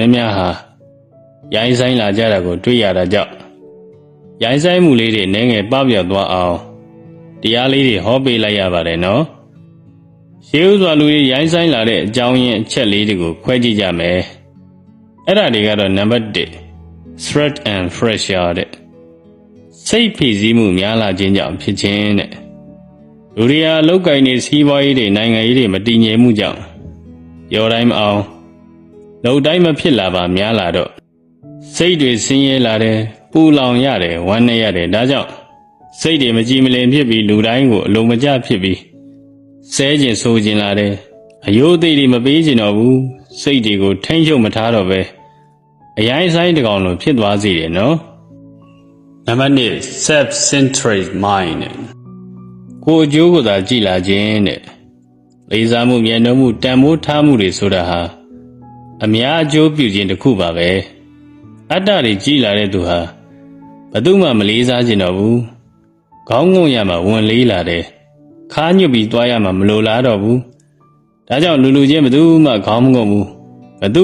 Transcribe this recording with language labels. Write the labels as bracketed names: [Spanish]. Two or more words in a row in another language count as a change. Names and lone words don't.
[Burmese] များများဟာရိုင်းဆိုင်လာကြတာကိုတွေ့ရတာကြောင့်ရိုင်းဆိုင်မှုလေးတွေနည်းငယ်ပပျောက်သွားအောင်တရားလေးတွေဟောပေးလိုက်ရပါတယ်နော်ရှေးဥစွာလူတွေရိုင်းဆိုင်လာတဲ့အကြောင်းရင်းအချက်လေးတွေကိုခွဲကြည့်ကြမယ်အဲ့ဒါတွေကတော့နံပါတ်1 [English] threat and pressure [Burmese] တဲ့စိတ်ဖိစီးမှုများလာခြင်းကြောင့်ဖြစ်ခြင်းတဲ့လူတွေဟာလောက်ကင်နေစီးပွားရေးတွေနိုင်ငံရေးတွေမတည်ငြိမ်မှုကြောင့် ရောတိုင်းမအောင်လုံတိုင်းမဖြစ်လာပါများလာတော့စိတ်တွေဆင်းရဲလာတယ်ပူလောင်ရတယ်ဝမ်းနည်းရတယ်ဒါကြောင့်စိတ်တွေမကြည်မလင်ဖြစ်ပြီးလူတိုင်းကိုအလုံးမကျဖြစ်ပြီးဆဲကျင်ဆိုးကျင်လာတယ်အယိုးအသေးတွေမပေးကျင်တော့ဘူးစိတ်တွေကိုထိမ့်ချုပ်မထားတော့ပဲအရိုင်းဆိုင်တကောင်လိုဖြစ်သွားစေတယ်နော်နံပါတ်2 [English] self-centered mind [Burmese] ကိုအကျိုးကိုသာကြည်လာခြင်းတဲ့ လေးစားမှုမြတ်နိုးမှုတန်ဖိုးထားမှုတွေဆိုတာဟာအများအကျိုးပြုခြင်းတစ်ခုပါပဲအတ္တတွေကြည်လာတဲ့သူဟာဘယ်သူမှမလေးစားခြင်းတော့ဘူးခေါင်းငုံရမှာဝင်လေးလာတယ်ခါးညွတ်ပြီးသွားရမှာမလိုလားတော့ဘူးဒါကြောင့်လူချင်းဘယ်သူမှခေါင်းမငုံဘူးဘယ်သူ